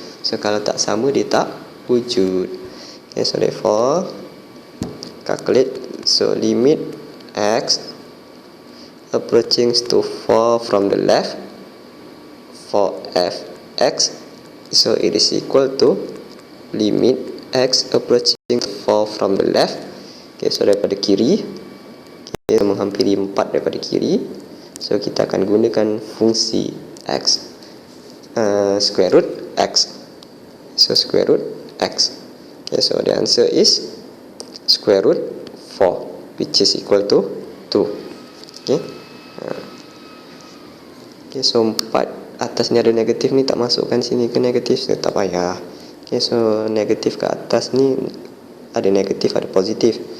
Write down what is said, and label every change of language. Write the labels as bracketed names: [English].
[Malay] So kalau tak sama, dia tak wujud. Okay, so [English] therefore calculate. So limit x approaching to 4 from the left for fx, so it is equal to limit x approaching to 4 from the left. Okay, so daripada kiri, kita menghampiri 4 daripada kiri, so kita akan gunakan fungsi x square root x. So square root x. Okay, so the answer is square root 4, which is equal to 2. Okay. [Malay] Okay, so 4 atas ni ada negatif ni, tak masukkan sini ke negatif, so tak payah. Okay, so negatif ke atas ni ada negatif, ada positif.